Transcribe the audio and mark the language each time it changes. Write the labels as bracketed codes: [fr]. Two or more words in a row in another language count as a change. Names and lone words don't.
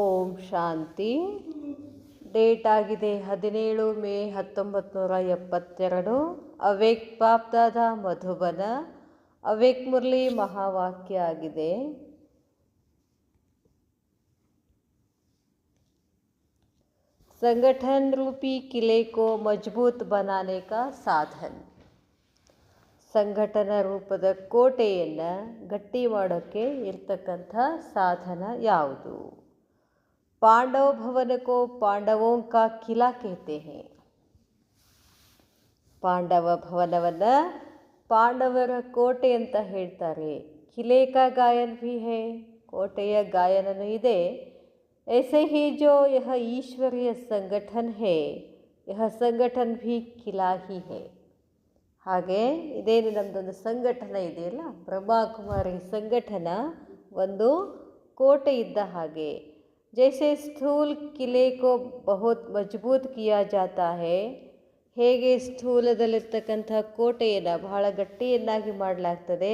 [kn] ಶಾಂತಿ. ಡೇಟ್ ಆಗಿದೆ 17 ಮೇ 1972. ಅವೇಕ್ ಬಾಪ್ದಾದ ಮಧುಬನ. ಅವೇಕ್ ಮುರಳಿ ಮಹಾವಾಕ್ಯ ಆಗಿದೆ. [hi] संगठन रूपी किले को मजबूत बनाने का साधन. [kn] ಸಂಘಟನಾ ರೂಪದ ಕೋಟೆಯನ್ನು ಗಟ್ಟಿ ಮಾಡೋಕ್ಕೆ ಇರ್ತಕ್ಕಂಥ ಸಾಧನ ಯಾವುದು? [hi] पांडव भवन को पांडवों का किला कहते हैं. [kn] ಪಾಂಡವ ಭವನವನ್ನು ಪಾಂಡವರ ಕೋಟೆ ಅಂತ ಹೇಳ್ತಾರೆ. [hi] किले का गायन भी है, [kn] ಕೋಟೆಯ ಗಾಯನನೂ ಇದೆ. [hi] ऐसे ही जो यह ईश्वरीय संगठन है, यह संगठन भी किला ही है. [kn] ಹಾಗೆ ಇದೇನು ನಮ್ಮದೊಂದು ಸಂಘಟನೆ ಇದೆಯಲ್ಲ, ಬ್ರಹ್ಮಕುಮಾರಿ ಸಂಘಟನ ಒಂದು ಕೋಟೆ ಇದ್ದ ಹಾಗೆ. [hi] जैसे स्थूल किले को बहुत मजबूत किया जाता है, [kn] ಹೇಗೆ ಸ್ಥೂಲದಲ್ಲಿರ್ತಕ್ಕಂಥ ಕೋಟೆಯನ್ನು ಬಹಳ ಗಟ್ಟಿಯನ್ನಾಗಿ ಮಾಡಲಾಗ್ತದೆ.